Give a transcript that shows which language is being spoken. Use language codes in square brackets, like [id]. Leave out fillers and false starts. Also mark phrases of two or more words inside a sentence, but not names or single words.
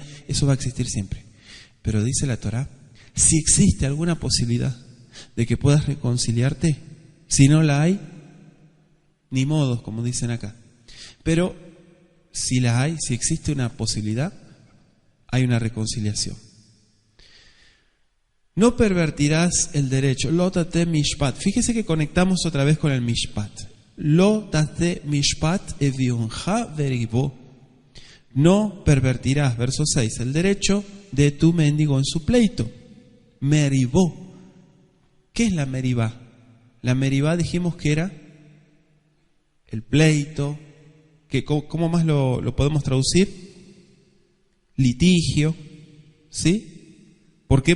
[es] Eso va a existir siempre. Pero dice la Torá, si existe alguna posibilidad de que puedas reconciliarte, si no la hay, ni modos, como dicen acá. Pero si la hay, si existe una posibilidad, hay una reconciliación. No pervertirás el derecho. [he] Lo tate mishpat. [es] Fíjese que conectamos otra vez con el mishpat. [he] Lo tate mishpat evionja veribo. [es] No pervertirás, verso 6, el derecho de tu mendigo en su pleito. Meribó. ¿Qué es la meribá? La meribá dijimos que era el pleito. Que, ¿cómo más lo podemos traducir? Litigio, ¿sí? ¿Por qué?